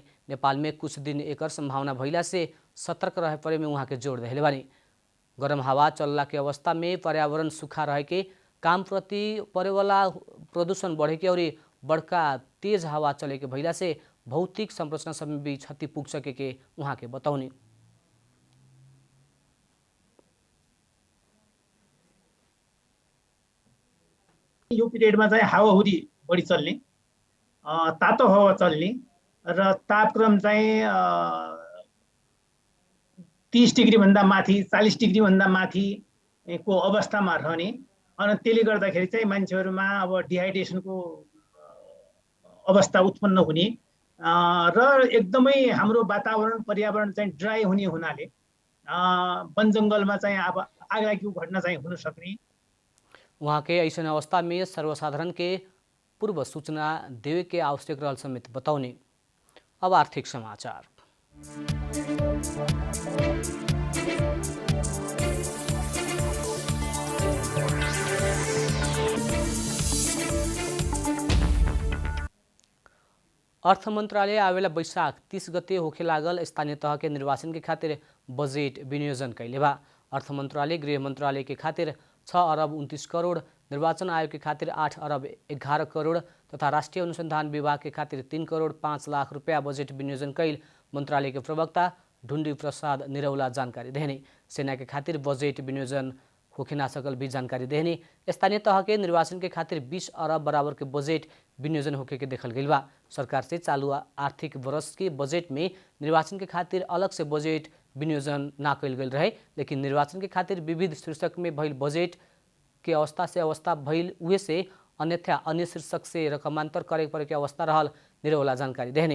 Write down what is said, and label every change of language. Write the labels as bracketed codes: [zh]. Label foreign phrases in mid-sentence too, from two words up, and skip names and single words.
[bho] नेपाल में कुछ दिन एकर संभावना भइला से सतर्क रहे परे में वहाँ के जोड़ दिले बानी। गरम हवा चलला के अवस्था में पर्यावरण सूखा रहे के काम प्रति परे वाला प्रदूषण बढ़े के और बड़का तेज हवा चले के भइला से भौतिक संरचना सब में भी क्षति पुग सके के वहाँ के बताउने। [ne] यो पिरियडमा चाहिँ हावाहुरी बढी चल्ने, तातो हावा चल्ने र तापक्रम चाहिँ 30 डिग्री भन्दा माथि 40 डिग्री भन्दा माथि को अवस्थामा रहने अनि त्यसले गर्दाखेरि चाहिँ मान्छेहरुमा अब डिहाइड्रेसनको अवस्था उत्पन्न हुने र एकदमै हाम्रो वातावरण पर्यावरण चाहिँ ड्राई हुने हुनाले वन जंगलमा चाहिँ अब आगलागीको घटना चाहिँ हुन सक्ने। [bho] वहाँ के ऐसा अवस्था में सर्वसाधारण के पूर्व सूचना देवे के आवश्यक रहल समेत बताउने। अब आर्थिक समाचार। अर्थ मंत्रालय आवेला बैशाख 30 गते होखे लागल स्थानीय तह के निर्वाचन के खातिर बजेट विनियोजन कैले बा। अर्थ मंत्रालय गृह मंत्रालय के खातिर 6 अरब 29 करोड़, निर्वाचन आयोग के खातिर 8 अरब 11 करोड़ तथा राष्ट्रीय अनुसंधान विभाग के खातिर 3 करोड़ 5 लाख रुपया बजेट विनियोजन कैल मंत्रालय के प्रवक्ता ढुंडी प्रसाद निरौला जानकारी देने। सेना के खातिर बजेट विनियोजन होखे ना सकल भी जानकारी देने। स्थानीय तह के निर्वाचन के खातिर 20 अरब बराबर के बजेट विनियोजन होके के देखल गई बा। सरकार से चालू आर्थिक वर्ष के बजेट में निर्वाचन के खातिर अलग से बजेट विनियोजन ना कैल गई रहे, लेकिन निर्वाचन के खातिर विविध शीर्षक में भइल बजेट के अवस्था से अवस्था भइल उहे से अन्यथा अन्य शीर्षक से रकमांतर करे परे के अवस्था रहल निरौला जानकारी देने।